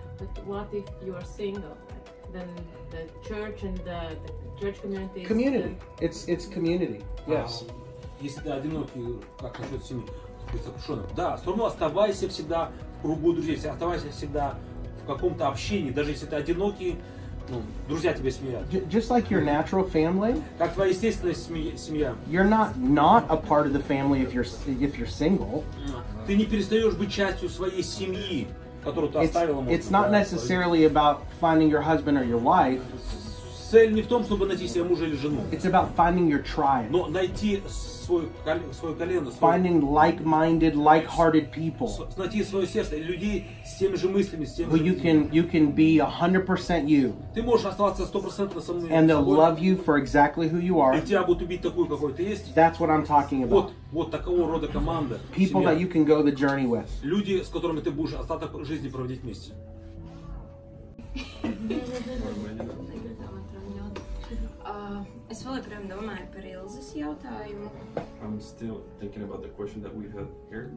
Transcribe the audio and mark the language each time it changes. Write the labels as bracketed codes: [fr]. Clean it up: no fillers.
[en] But what if you are single? Then the church and the church community. Community. It's community. Yes. [ru] Если ты одинокий, как насчет семьи, быть сокрушенным? Да, все равно оставайся всегда в кругу друзей, оставайся всегда в каком-то общении, даже если ты одинокий, друзья тебя смеют. [en] Just like your natural family, [ru] Как твоя естественная семья. [en] you're not a part of the family if you're single. [ru] Ты не перестаешь быть частью своей семьи, которую ты оставила. [en] It's not necessarily about finding your husband or your wife. [ru] Цель не в том, чтобы найти себе мужа или жену, [en] It's about finding your tribe, [ru] но найти свое колено, [en] finding like-minded, like-hearted people [ru] найти свое сердце, людей с теми же мыслями, с теми [en] who [ru] же [en] you can be 100% you, [ru] Ты можешь оставаться 100% со мной, [en] and they'll love you for exactly who you are. [ru] и тебя будут любить такой, какой ты есть. [en] That's what I'm talking about. [ru] Вот такого рода команда. [en] People that you can go the journey with. [ru] Люди, с которыми ты будешь остаток жизни проводить вместе. [lv] Es vēl joprojām domāju par Ilzes jautājumu. [en] I'm still thinking about the question that we had here.